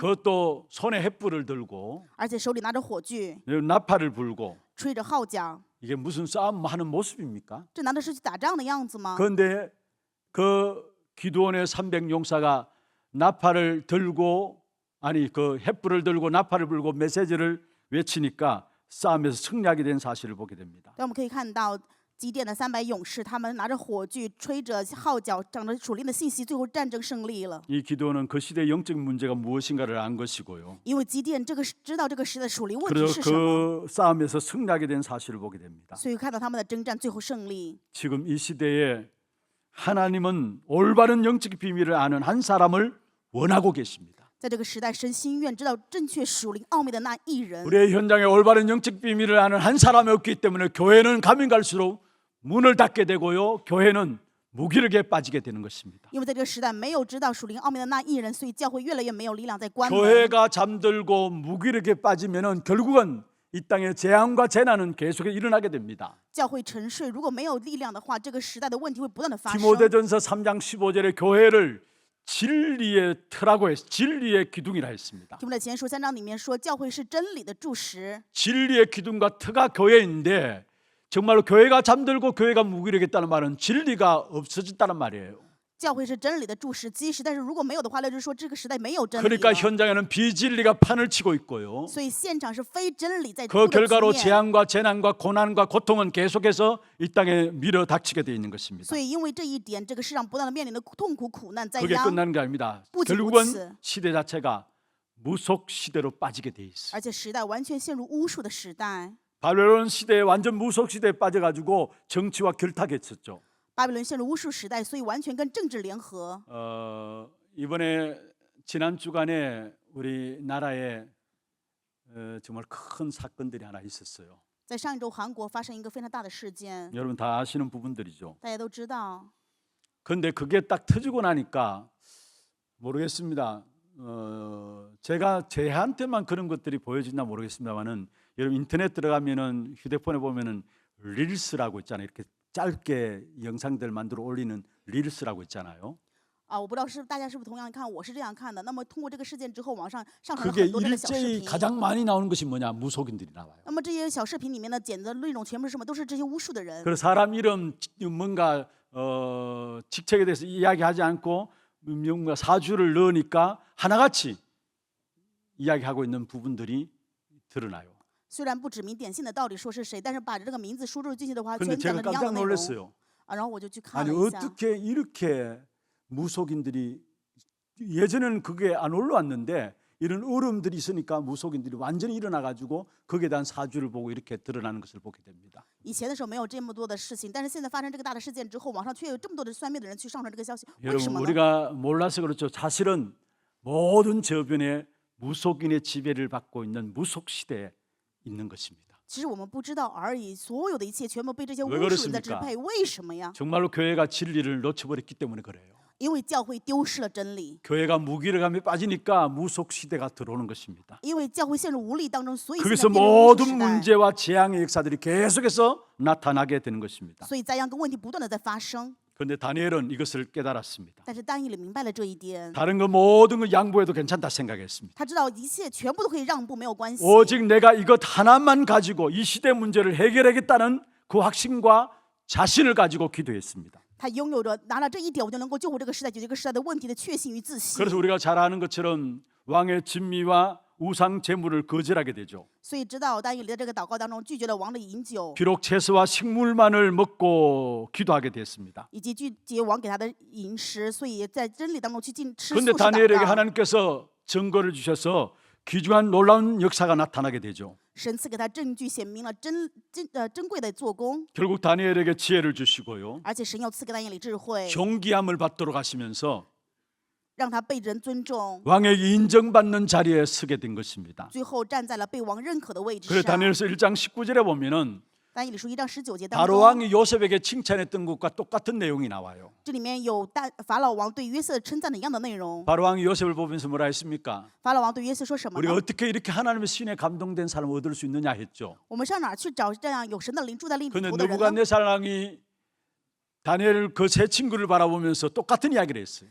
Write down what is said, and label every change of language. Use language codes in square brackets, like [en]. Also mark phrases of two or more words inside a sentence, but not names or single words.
[ko] 그것도 손에 횃불을 들고 [zh] 而且手里拿着火炬， [ko] 나팔을 불고 [zh] 吹着号角， [ko] 이게 무슨 싸움하는 모습입니까? [zh] 这难道是去打仗的样子吗？ [ko] 그런데 그 기드온의 300 용사가 나팔을 들고 그 횃불을 들고 나팔을 불고 메시지를 외치니까 싸움에서 승리하게 된 사실을 보게 됩니다. [zh] 但我们可以看到基甸的300勇士，他们拿着火炬，吹着号角，掌着属灵的信息，最后战争胜利了。 [ko] 이 기드온은 그 시대의 영적 문제가 무엇인가를 안 것이고요. [zh] 因为基甸知道这个时代属灵问题 [ko] 그래서 [zh] 是什么， [ko] 그 싸움에서 승리하게 된 사실을 보게 됩니다. [zh] 所以看到他们的征战最后胜利。 [ko] 지금 이 시대에 하나님은 올바른 영적 비밀을 아는 한 사람을 원하고 계십니다. [zh] 在这个时代，神心愿知道正确属灵奥秘的那一人。 [ko] 우리의 현장에 올바른 영적 비밀을 아는 한 사람이 없기 때문에 교회는 가면 갈수록 문을 닫게 되고요. 교회는 무기력에 빠지게 되는 것입니다. [zh] 因为在这个时代没有知道属灵奥秘的那一人，所以教会越来越没有力量在关门。 [ko] 교회가 잠들고 무기력에 빠지면은 결국은 이 땅의 재앙과 재난은 계속해 일어나게 됩니다. [zh] 教会沉睡，如果没有力量的话，这个时代的问题会不断的发生。 [ko] 디모데전서 3장 15절에 교회를 진리의 터라고 했, 진리의 기둥이라 했습니다. [zh] 提摩太前书3章里面说，教会是真理的柱石。 [ko] 진리의 기둥과 터가 교회인데 정말로 교회가 잠들고 교회가 무기력했다는 말은 진리가 없어졌다는 말이에요. [zh] 教会是真理的柱石基石，但是如果没有的话，那就是说这个时代没有真理 [ko] 그러니까 [zh] 了。 [ko] 현장에는 비진리가 판을 치고 있고요. [zh] 所以现场是非真理在 [ko] 그 [zh] 出的局 [ko] 결과로 [zh] 面。 [ko] 재앙과 재난과 고난과 고통은 계속해서 이 땅에 밀어닥치게 되어 있는 것입니다. [zh] 所以因为这一点，这个世上不断的面临的痛苦、苦难、灾 [ko] 그게 [zh] 殃， [ko] 끝나는 게 아닙니다. 뿌지, 결국은 뿌지. 시대 자체가 무속 시대로 빠지게 돼 있어. [zh] 而且时代完全陷入巫术的时代。 [ko] 바벨론 시대에 완전 무속 시대에 빠져가지고 정치와 결탁했었죠. [zh] 巴比伦陷入巫术时代，所以完全跟政治联合。 [ko] 이번에 지난 주간에 우리 나라에 정말 큰 사건들이 하나 있었어요. [zh] 在上一周，韩国发生一个非常大的事件， [ko] 여러분 다 아시는 부분들이죠. [zh] 大家都知道。 [ko] 그런데 그게 딱 터지고 나니까 모르겠습니다. 제가 제한테만 그런 것들이 보여진다 모르겠습니다만은 여러분 인터넷 들어가면은 휴대폰에 보면은 릴스라고 있잖아요. 이렇게 짧게 영상들 만들어 올리는 릴스라고 있잖아요. [zh] 我不知道大家是不是同样看，我是这样看的。那么通过这个事件之后，网上上传了 [ko] 그게 [zh] 很多这个小视 [ko] 일제히 [zh] 频。 [ko] 가장 많이 나오는 것이 뭐냐? 무속인들이 나와요. [zh] 那么这些小视频里面呢，剪的内容全部是什么？都是这些巫术的人。 [ko] 그래서 사람 이름 뭔가 직책에 대해서 이야기하지 않고 뭔가 사주를 넣으니까 하나같이 이야기하고 있는 부분들이 드러나요. [zh] 虽然不指名点姓的到底说是谁，但是把这个名字输入进去的话， [ko] 근데 [zh] 全讲 [ko] 제가 [zh] 的一样的 [ko] 깜짝 [zh] 内容。 [ko] 놀랐어요. [zh] 然后我就去看 [ko] 아니 [zh] 了一下。 [ko] 어떻게 이렇게 무속인들이 예전에는 그게 안 올라왔는데 이런 어려움들이 있으니까 무속인들이 완전히 일어나가지고 거기에 대한 사주를 보고 이렇게 드러나는 것을 보게 됩니다. [zh] 以前的时候没有这么多的事情，但是现在发生这个大的事件之后，网上却有这么多的算命的人去上传这个消息，为 [ko] 여러분 [zh] 什么呢？ [ko] 우리가 몰라서 그렇죠. 사실은 모든 저변에 무속인의 지배를 받고 있는 무속 시대에 있는 것입니다. [zh] 其实我们不知道而已，所有的一切全部被这些巫 [ko] 왜 [zh] 术人在支 [ko] 그렇습니까 [zh] 配，为什么呀？ [ko] 정말로 교회가 진리를 놓쳐버렸기 때문에 그래요. [zh] 因为教会丢失了真理， [ko] 교회가 무기력함에 빠지니까 무속 시대가 들어오는 것입니다. [zh] 因为教会陷入无力当中，所以现在 [ko] 거기서 [zh] 变成巫术 [ko] 모든 [zh] 时代。 [ko] 문제와 재앙의 역사들이 계속해서 나타나게 되는 것입니다. [zh] 所以灾殃跟问题不断的在发生。 [ko] 그런데 다니엘은 이것을 깨달았습니다. [zh] 但是但以理明白了这一点， [ko] 다른 거 모든 거 양보해도 괜찮다 생각했습니다. [zh] 他知道一切全部都可以让步，没有关系。 [ko] 오직 내가 이것 하나만 가지고 이 시대 문제를 해결하겠다는 그 확신과 자신을 가지고 기도했습니다. [zh] 他拥有着拿了这一点，我就能够救活这个时代，解决这个时代的问题的确信与自信。 [ko] 그래서 우리가 잘 아는 것처럼 왕의 진미와 우상 제물을 거절하게 되죠. [zh] 所以知道但以理在这个祷告当中拒绝了王的饮酒， [ko] 비록 채소와 식물만을 먹고 기도하게 됐습니다. [zh] 以及拒绝王给他的饮食，所以在真理当中去吃素 [ko] 그런데 [zh] 食 [ko] 다니엘에게 [zh] 祷告。 [ko] 하나님께서 증거를 주셔서 귀중한 놀라운 역사가 나타나게 되죠. [zh] 神赐给他证据，显明了珍贵的做工， [ko] 결국 다니엘에게 지혜를 주시고요. [zh] 而且神要赐给他以理智慧， [ko] 존귀함을 받도록 하시면서 [zh] 让他被人尊重， [ko] 왕에게 인정받는 자리에 서게 된 것입니다. [zh] 最后站在了被王认可的位置 [ko] 그래서 [zh] 上。 [ko] 다니엘서 1장 19절에 보면은 [zh] 但以理书1章19节当 [ko] 바로 [zh] 中， [ko] 왕이 요셉에게 칭찬했던 것과 똑같은 내용이 나와요. [zh] 这里面有法老王对约瑟称赞的一样的内容。 [ko] 바로 왕이 요셉을 보면서 뭐라 했습니까? [zh] 法老王对约瑟说什么 [ko] 우리가 [zh] 呢？ [ko] 어떻게 이렇게 하나님의 신에 감동된 사람을 얻을 수 있느냐 했죠. [zh] 我们上哪儿去找这样有神的灵住在里 [ko] 그런데 [zh] 头的人呢？ [ko] 느부갓네살 왕이 다니엘 그 세 친구를 바라보면서 똑같은 이야기를 했어요.